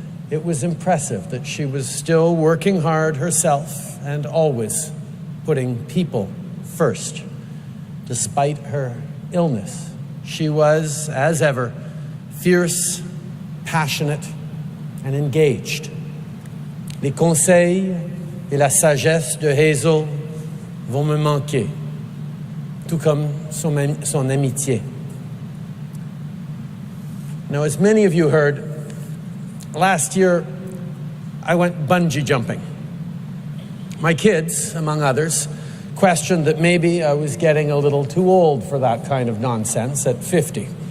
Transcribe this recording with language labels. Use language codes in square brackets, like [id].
[en] It was impressive that she was still working hard herself and always putting people first. Despite her illness, she was, as ever, fierce, passionate, and engaged. [fr] Les conseils et la sagesse de Hazel vont me manquer, tout comme son amitié. [en] Now, as many of you heard, last year I went bungee jumping. My kids, among others, questioned that maybe I was getting a little too old for that kind of nonsense at 50.